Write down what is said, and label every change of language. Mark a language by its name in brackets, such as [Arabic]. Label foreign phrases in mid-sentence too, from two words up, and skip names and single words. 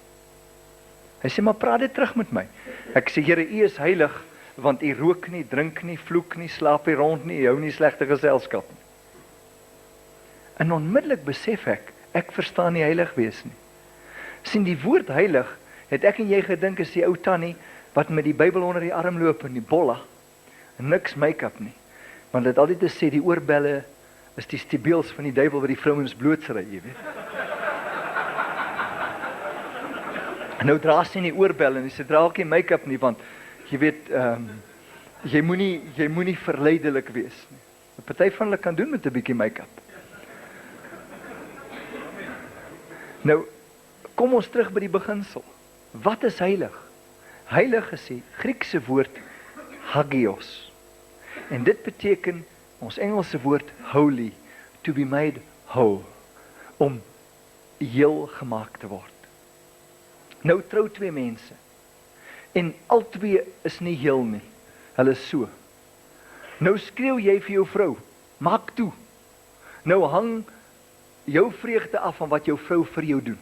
[Afrikaans] Hy sê, maar praat dit terug met my. Ek sê Here, U is heilig want U rook nie, drink nie, vloek nie, slaap nie rond nie, U hou nie slegte geselskap nie. En onmiddellik besef ek verstaan nie heilig wees nie. Sien, die woord heilig, het ek en jy gedink is die ou tannie wat met die Bybel onder die arm loop en die bolla, en niks make-up nie. Want dit altyd gesê, die oorbelle is die stibeels van die duiwel wat die vrouens blootsry, jy weet. En nou dra sy nie oorbelle en sy dra ook nie make-up nie, want jy weet, jy moenie verleidelik wees nie. 'n Party van hulle kan doen met 'n bietjie make-up. Nou, kom ons terug by die beginsel. Wat is heilig? Heilig is die Griekse woord hagios. En dit beteken, ons Engelse woord holy, [English] to be made whole, [Afrikaans] om heel gemaak te word. Nou trou twee mense, en al twee is nie heel nie, hulle is so. Nou skreeu jy vir jou vrou, maak toe. Nou hang jou vreugde af van wat jou vrou vir jou doen.